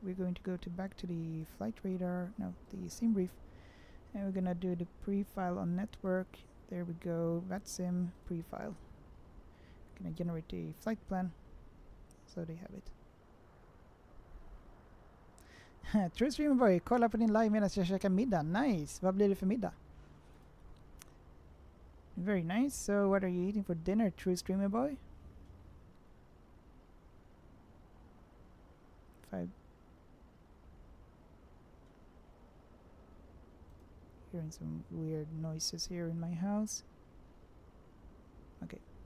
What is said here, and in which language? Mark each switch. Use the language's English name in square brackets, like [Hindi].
[English] We're going to go back to the flight radar, no, the sim brief, and we're gonna do the pre-file on network. There we go, VATSIM pre-file. Gonna generate the flight plan, så they have it. [Swedish] True streamer boy, kolla på din live medan jag käkar middag. Nice! Vad blir det för middag? [English] Very nice. So what are you eating for dinner, true streamer boy? Hearing some weird noises here in my house. Okay.